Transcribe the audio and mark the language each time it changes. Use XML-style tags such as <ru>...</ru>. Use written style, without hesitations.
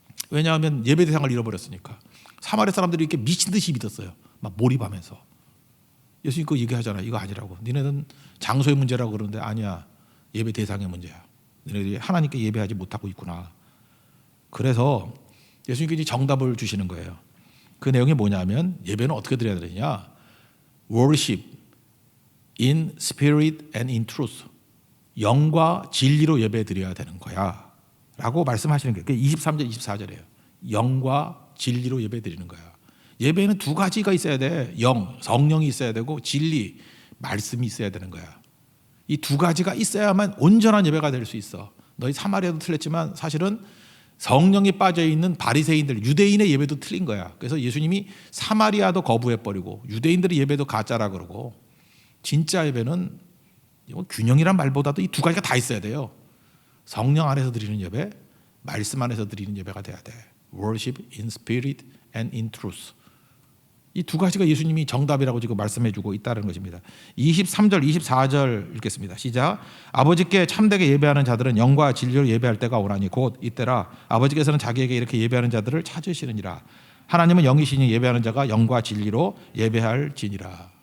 <ko>왜냐하면 예배 대상을 잃어버렸으니까. 사마리아 사람들이 이렇게 미친 듯이 믿었어요. 막 몰입하면서. 예수님 그거 얘기하잖아요. 이거 아니라고. 니네는 장소의 문제라고 그러는데 아니야. 예배 대상의 문제야. 너희들이 하나님께 예배하지 못하고 있구나. 그래서 예수님께서 정답을 주시는 거예요. 그 내용이 뭐냐면 예배는 어떻게 드려야 되느냐.</ko> <en>Worship in spirit and in truth.</en> <ko>영과 진리로 예배 드려야 되는 거야. 라고 말씀하시는 거예요. 23절, 24절이에요. 영과 진리로 예배 드리는 거야. 예배는 두 가지가 있어야 돼. 성령이 있어야 되고 진리, 말씀이 있어야 되는 거야. 이 두 가지가 있어야만 온전한 예배가 될 수 있어. 너희 사마리아도 틀렸지만 사실은 성령이 빠져있는 바리새인들, 유대인의 예배도 틀린 거야. 그래서 예수님이 사마리아도 거부해버리고 유대인들의 예배도 가짜라 그러고 진짜 예배는 균형이란 말보다도 이 두 가지가 다 있어야 돼요. 성령 안에서 드리는 예배, 말씀 안에서 드리는 예배가 돼야 돼.</ko> <en>Worship in spirit and in truth.</en> <ko>이 두 가지가 예수님이 정답이라고 지금 말씀해주고 있다는 것입니다. 23절, 24절 읽겠습니다. 시작. 아버지께 참되게 예배하는 자들은 영과 진리로 예배할 때가 오나니 곧 이때라. 아버지께서는 자기에게 이렇게 예배하는 자들을 찾으시느니라. 하나님은 영이시니 예배하는 자가 영과 진리로 예배할지니라.</ko>